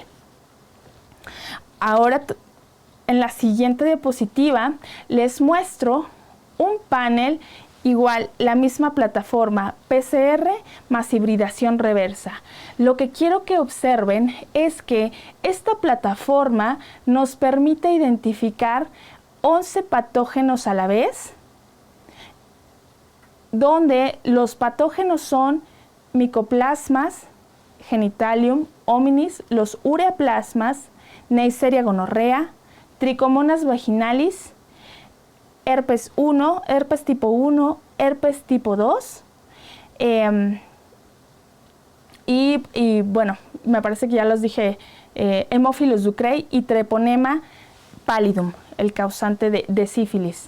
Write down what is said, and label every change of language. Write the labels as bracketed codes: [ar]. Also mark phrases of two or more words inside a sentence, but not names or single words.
[es] Ahora, en la siguiente diapositiva, les muestro un panel igual, la misma plataforma PCR más hibridación reversa. Lo que quiero que observen es que esta plataforma nos permite identificar 11 patógenos a la vez, donde los patógenos son Mycoplasmas genitalium hominis, los ureaplasmas, Neisseria gonorrea, Trichomonas vaginalis, herpes 1, herpes tipo 1, herpes tipo 2, y bueno, me parece que ya los dije, Haemophilus ducreyi y Treponema pallidum, el causante de sífilis.